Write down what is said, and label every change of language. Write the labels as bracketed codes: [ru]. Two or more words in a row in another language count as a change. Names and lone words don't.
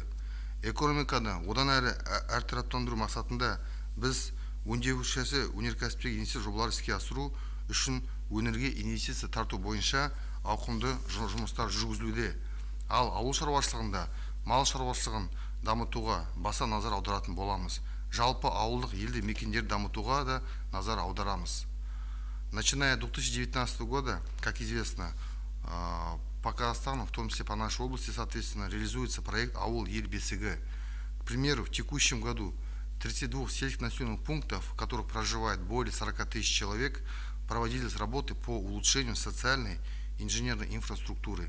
[kk] Экономиканы одан әрі әртараптандыру мақсатында біз өңдеуші өнеркәсіптегі инвестиция жобалар іске асыру үшін өңірге инвестиция тарту бойынша ауқымды жұмыстар жүргізілуде. Ал ауыл шаруашылығында мал шаруашылығын дамытуға баса назар аударатын боламыз. Жалпы ауылдық елді мекендер дамытуға да назар аударамыз. [ru] Начиная с 2019 года, как известно, по Казахстану, в том числе по нашей области, соответственно, реализуется проект «Аул Ел-Бесігі». К примеру, в текущем году 32 сельских населенных пунктов, в которых проживает более 40 тысяч человек, проводились работы по улучшению социальной и инженерной инфраструктуры.